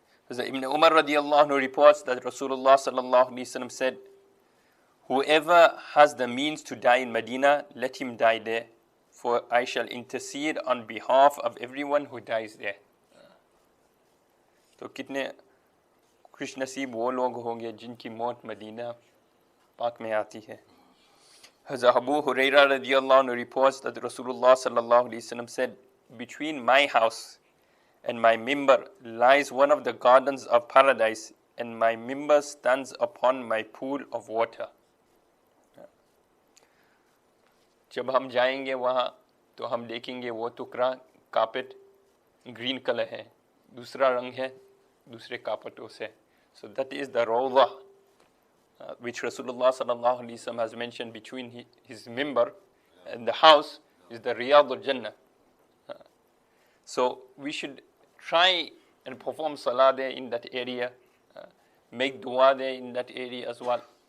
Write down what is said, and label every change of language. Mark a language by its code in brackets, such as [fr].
[en] Hazrat Ibn Umar radiallahu anhu reports that Rasulullah sallallahu alaihi wasallam said, whoever has the means to die in Medina, let him die there, for I shall intercede on behalf of everyone who dies there. [hi] तो कितने खुश नसीब वो लोग होंगे जिनकी मौत Medina पाक में आती है। [en] Hazrat Abu Huraira radiallahu anhu reports that Rasulullah sallallahu alaihi wasallam said, between my house and my mimbar lies one of the gardens of paradise, and my mimbar stands upon my pool of water. [hi] जब हम जाएंगे वहाँ तो हम देखेंगे वो टुकड़ा carpet green colour है, दूसरा रंग है दूसरे कार्पेटों से. [en] So that is the rawdah which Rasulullah sallallahu alaihi wasallam has mentioned between his mimbar and the house is the Riyadh al-Jannah. So we should try and perform salah there in that area, make dua there in that area as well.